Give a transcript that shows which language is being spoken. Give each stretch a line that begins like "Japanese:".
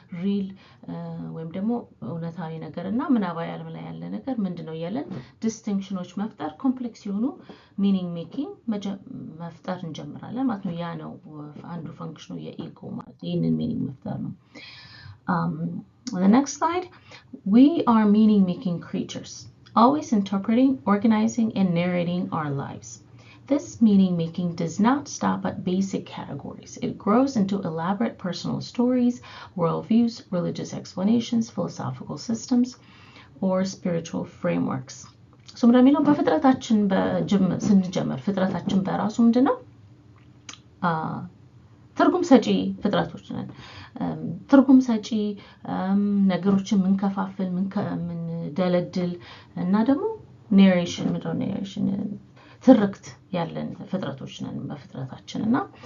Amharic: ሪል ወይም ደግሞ እውነታዊ ነገር እና ምናባዊ ዓለም ላይ ያለ ነገር ምንድነው ያለን ዲስቲንክሽኖች መፍጠር ኮምፕሌክስ የሆኑ ሚኒንግ ሜኪንግ መፍጠር እንጀምራለን ማለት ነው። ያ ነው አንዱ ፈንክሽኑ የኢጎ ማለት ይሄንን ሚኒንግ መፍጠር ነው። The next slide, we are meaning making creatures, always interpreting, organizing, and narrating our lives.
English: This meaning-making does not stop at basic categories. It grows into elaborate personal stories, worldviews, religious explanations, philosophical systems, or spiritual frameworks.
Amharic: So, ምንድነው በፍጥረታችን ስንጀምር ፍጥረታችን በራሱ ምንድነው ትርጉም ሰጪ ፍጥረቶች ነን። ትርጉም ሰጪ ነገሮችን ምንከፋፍል ምንደለድል እና ደግሞ ኔሬሽን ትርክት ያለን ፍጥረቶች ነን በፍጥረታችን እና